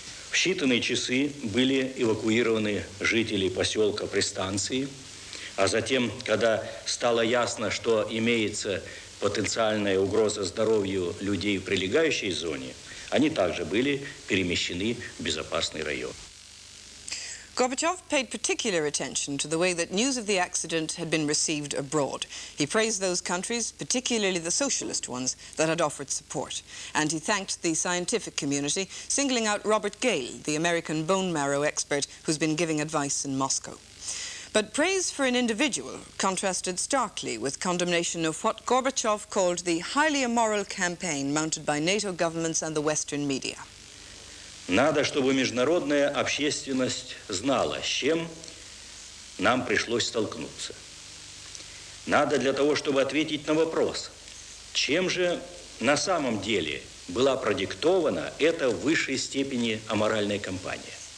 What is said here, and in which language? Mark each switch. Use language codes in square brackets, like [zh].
[ru] В считанные часы были эвакуированы жители поселка при станции, а затем, когда стало ясно, что имеется потенциальная угроза здоровью людей в прилегающей зоне, они также были перемещены в безопасный район. [en] Gorbachev paid particular attention to the way that news of the accident had been received abroad. He praised those countries, particularly the socialist ones, that had offered support. And he thanked the scientific community, singling out Robert Gale, the American bone marrow expert who's been giving advice in Moscow. But praise for an individual contrasted starkly with condemnation of what Gorbachev called the highly immoral campaign mounted by NATO governments and the Western media. [ru] Надо, чтобы международная общественность знала, с чем нам пришлось столкнуться. Надо для того, чтобы ответить на вопрос, чем же на самом деле была продиктована эта в высшей степени аморальная кампания.